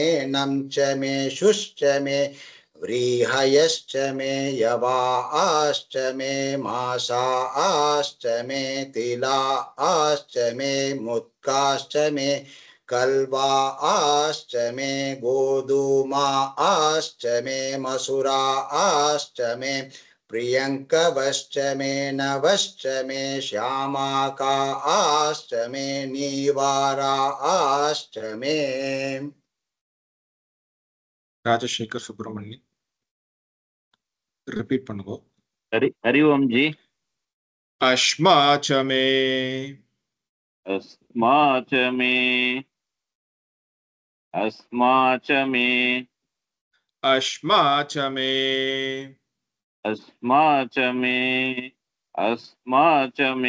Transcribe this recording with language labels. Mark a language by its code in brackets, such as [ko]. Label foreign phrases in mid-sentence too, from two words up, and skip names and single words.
[sa] नं च मे शुश्च मे व्रीहयश्च मे यवाश्च मे माशाश्च मे तिलाश्च मे मुत्काश्च मे कल्वाश्च मे गोधूमाश्च मे मसुराश्च मे प्रियङ्कवश्च मे नवश्च मे श्यामाकाश्च मे नीवाराश्च मे. [ta] ராஜசேகர் சுப்பிரமணியன் ரிப்பீட் பண்ணுவோம். [sa] हरि ओम जी. अश्मा च मे अस्मा च मे अस्मा च मे अश्मा च मे अस्मा च मे अस्मा च मे